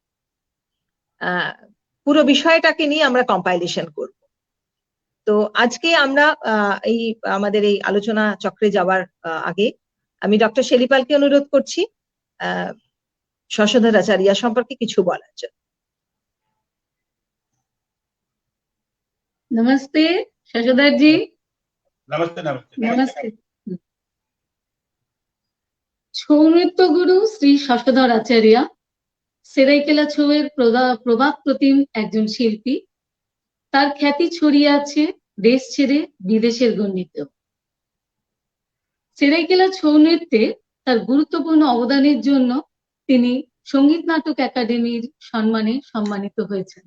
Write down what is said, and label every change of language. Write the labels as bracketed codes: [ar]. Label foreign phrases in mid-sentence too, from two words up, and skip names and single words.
[bn] পুরো বিষয়টাকে নিয়ে আমরা কম্পাইলেশন করব। তো আজকে আমরা আমাদের এই আলোচনা চক্রে যাওয়ার আগে আমি ডক্টর শেরি পালকে অনুরোধ করছি শশধর আচার্য সম্পর্কে কিছু বলার জন্য। [hi] नमस्ते शशधर जी। नमस्ते। नमस्ते नमस्ते। [bn] ছৌ নৃত্য গুরু শ্রী শশধর আচার্য সেরাইকেলা ছৌয়ের প্রবাদ প্রতিম একজন শিল্পী। তার খ্যাতি ছড়িয়ে আছে দেশ ছেড়ে বিদেশের গণ্ডিতেও। সেরাইকেলা ছৌ নৃত্যে তার গুরুত্বপূর্ণ অবদানের জন্য তিনি সঙ্গীত নাটক একাডেমির সম্মানে সম্মানিত হয়েছেন।